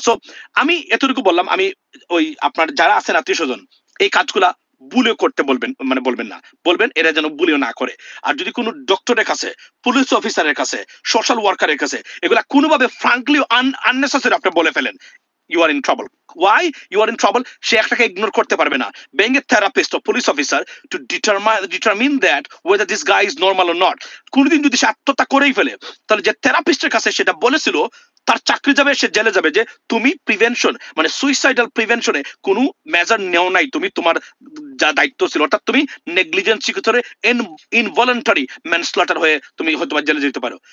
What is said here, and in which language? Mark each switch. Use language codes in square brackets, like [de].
[bn] So আমি এতটুকু বললাম, আমি ওই আপনার যারা আছেন আত্মীয় স্বজন, এই কাজগুলা বুলিও করতে বলবেন, মানে বলবেন না, বলবেন এরা যেন বুলিও না করে। আর যদি কোনো ডক্টরের কাছে, পুলিশ অফিসারের কাছে, সোশ্যাল ওয়ার্কারের কাছে এগুলা কোনোভাবে ফ্রাঙ্কলি আননেসেসারি আপনি বলে ফেলেন, [en] you are in trouble. Why you are in trouble? [bn] সে একটাকে ইগনোর করতে পারবে না। [en] Being a therapist or police officer to determine that whether this guy is normal or not. [bn] কোনদিন যদি সে আত্মহত্যা করেই ফেলে, তাহলে যে থেরাপিস্টের কাছে সেটা বলেছিল তার চাকরি যাবে, সে জেলে যাবে, যে তুমি প্রিভেনশন মানে সুইসাইডাল প্রিভেনশনে কোনো মেজার নেও নাই, তুমি তোমার যা দায়িত্ব ছিল, অর্থাৎ তুমি নেগলিজেন্সি করে ইনভলান্টারি ম্যানস্লটার হয়ে তুমি হয়তো জেলে যেতে পারো।